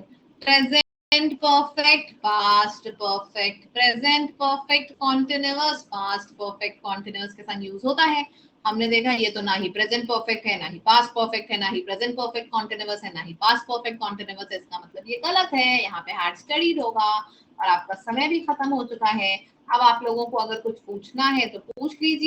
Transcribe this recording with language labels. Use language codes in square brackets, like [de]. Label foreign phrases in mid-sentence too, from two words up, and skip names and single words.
[en] Present perfect, past perfect, present perfect continuous, past perfect continuous [hi] के साथ यूज होता है. हमने देखा ये तो ना ही [en] present perfect [hi] है, ना ही [en] past perfect [hi] है, ना ही [en] present perfect continuous [hi] है, ना ही [en] past perfect continuous [hi] है. इसका मतलब ये गलत है. यहाँ पे [en] had studied [hi] होगा. और आपका समय भी खत्म हो चुका है. अब आप लोगों को अगर कुछ पूछना है तो पूछ लीजिए.